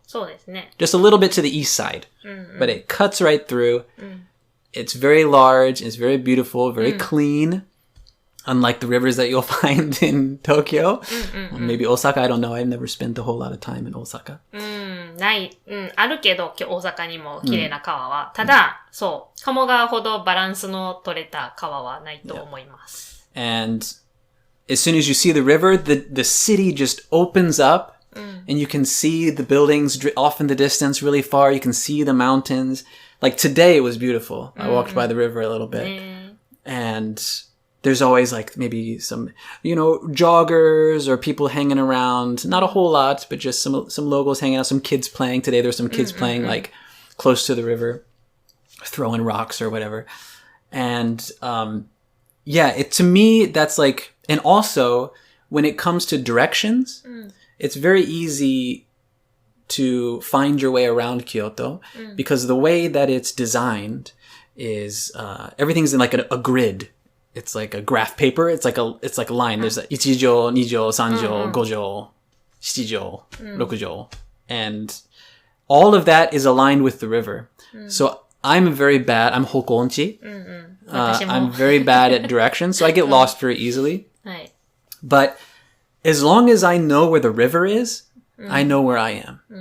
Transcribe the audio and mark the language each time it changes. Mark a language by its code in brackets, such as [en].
[ja] そうですね。 [en] Just a little bit to the east side. But it cuts right through. It's very large. It's very beautiful, very clean. Unlike the rivers that you'll find in Tokyo. Or maybe Osaka, I don't know. I've never spent a whole lot of time in Osaka. [ja] ない。あるけど、大阪にも綺麗な川は。ただ、そう。鴨川ほどバランスの取れた川はないと思います。 [en] And as soon as you see the river, the city just opens up and you can see the buildings off in the distance really far. You can see the mountains. Like today it was beautiful. I walked by the river a little bit. And there's always like maybe some, joggers or people hanging around. Not a whole lot, but just some locals hanging out, some kids playing. Today there's some kids playing like close to the river, throwing rocks or whatever. And to me, that's like, and also when it comes to directions, it's very easy to find your way around Kyoto because the way that it's designed is everything's in like a grid. It's like a graph paper. It's like a line. There's 1畳、2畳、3畳、5畳、7畳、6畳. And all of that is aligned with the river. So I'm hokonchi. I'm very bad at directions, so I get lost very easily. But as long as I know where the river is, I know where I am.